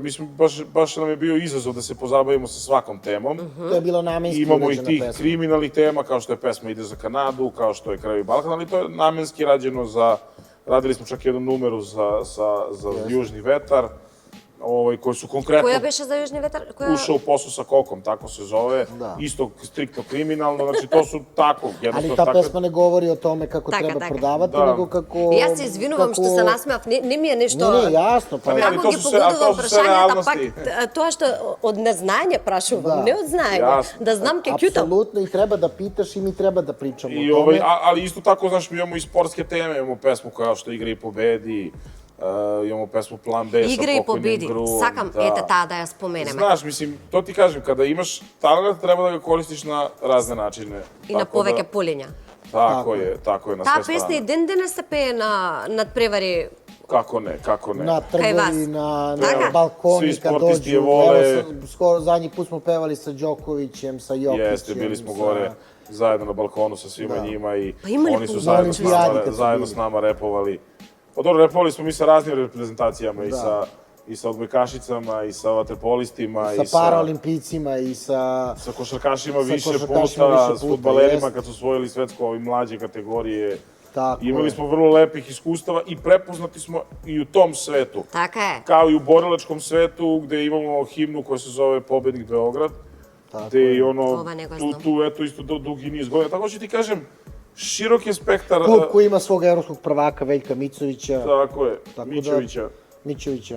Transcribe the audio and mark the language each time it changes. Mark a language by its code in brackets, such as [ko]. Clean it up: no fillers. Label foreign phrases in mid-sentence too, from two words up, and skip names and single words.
[sr] Mislim, baš nam je bio izazov da se pozabavimo sa svakom temom. To je bilo namenski Imamo i urađena tih pesma. kriminalnih tema, kao što je pesma Ide za Kanadu, kao što je Krvavi Balkan, ali to je namenski rađeno za... Radili smo čak jednu numeru za Južni vetar, koji su konkretno [mk] Која беше за Јужни ветар? [sr] ušao u posao sa Kokom, tako se zove, isto striktno kriminalno, znači to su tako, Ali ta pesma ne govori o tome kako [mk] Така, [sr] treba [mk] така. [sr] prodavati, Da. nego kako... [mk] Јас се извинувам што се насмеав, не ми е нешто... Не, јасно, па... Не, али Како [sr] то [mk] ги [sr] су се- а [mk] погодувам [sr] то су се [mk] прашањата, [sr] реалности. [mk] пак тоа што од незнање прашувам, Да. не од знаење, Јасно. да знам ке кјутам. [sr] Apsolutno, i treba da pitaš i mi treba da pričamo I, o tome. ali isto tako, znaš, mi imamo i sportske teme, imamo pesmu kao što Igra i pobedi, imamo pesmu Plan B [mk] Игра и [sr] sa pokojnim [mk] победи. [sr] Gruom. [mk] Сакам ете таа да ја споменеме. [sr] Znaš, mislim, to ti kažem, kada imaš talent, treba da ga koristiš na razne načine. [mk] И на [sr] Tako da- [mk] повеќе полиња. [sr] Tako je, na [mk] Таа [sr] sve [mk] песна и [sr] strane. [mk] ден денес се пее на надпревари. [sr] Kako ne, kako ne. Na [mk] Кај вас? [sr] trgovi, na [mk] Така. [sr] balkoni Svi kad sportisti je dođu. vole. Evo, skoro zadnji put smo pevali sa Đokovićem, sa Jokićem. Jeste, bili smo gore zajedno na balkonu sa svima njima i Pa imali oni su po- zajedno s Olimpijadi nama, kad su zajedno bili. s nama repovali. Pa dobro, repovali smo mi sa raznim reprezentacijama i sa odbojkašicama i sa vaterpolistima i Sa paraolimpijcima i sa... sa košarkašima Sa više košarkašima puta, više s puta, fudbalerima jest. kad su osvojili svetsko ove mlađe kategorije. Tako Imali je. smo vrlo lepih iskustava i prepoznati smo i u tom svetu. [mk] Така е. [sr] Kao i u borilačkom svetu gde imamo himnu koja se zove Pobednik Beograd. Gde i ono, [mk] Ова не га знам. [sr] tu eto isto dugi niz godina. Tako ću ti kažem, širok je spektar. Klub koji ima svog evropskog prvaka Veljka Micovića. Tako je, da- Mićovića.